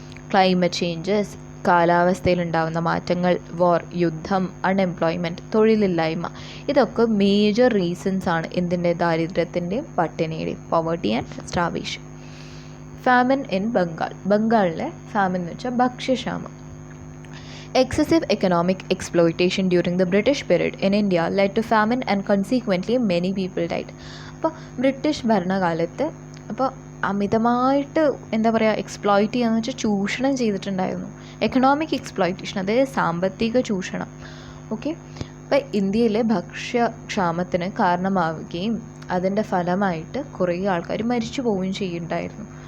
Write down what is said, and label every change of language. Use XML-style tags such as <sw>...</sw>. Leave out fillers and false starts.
<ml>Climate changes, കാലാവസ്ഥയിലുണ്ടാകുന്ന മാറ്റങ്ങൾ, വാർ, യുദ്ധം, unemployment, തൊഴിലില്ലായ്മ, ഇതൊക്കെ മേജർ റീസൺസ് ആണ് എന്തിൻ്റെ? ദാരിദ്ര്യത്തിൻ്റെയും പട്ടിണിയുടെയും,</ml> <en>Poverty and starvation.</en> <ml>Famine in ബംഗാളിലെ ഫാമിൻ എന്ന് വെച്ചാൽ ഭക്ഷ്യക്ഷാമം.</ml> <en>Excessive economic exploitation during the British period in India led to famine and consequently many people died.</en> <ml>അപ്പോൾ ബ്രിട്ടീഷ് ഭരണകാലത്ത് അമിതമായിട്ട് എക്സ്പ്ലോയിറ്റ് ചെയ്യാന്ന് വെച്ചാൽ ചൂഷണം ചെയ്തിട്ടുണ്ടായിരുന്നു. എക്കണോമിക് എക്സ്പ്ലോയിറ്റേഷൻ, അതായത് സാമ്പത്തിക ചൂഷണം. ഓക്കെ, അപ്പോൾ ഇന്ത്യയിലെ ഭക്ഷ്യക്ഷാമത്തിന് കാരണമാവുകയും അതിൻ്റെ ഫലമായിട്ട് കുറേ ആൾക്കാർ മരിച്ചു പോവുകയും ചെയ്യുന്നുണ്ടായിരുന്നു.</ml>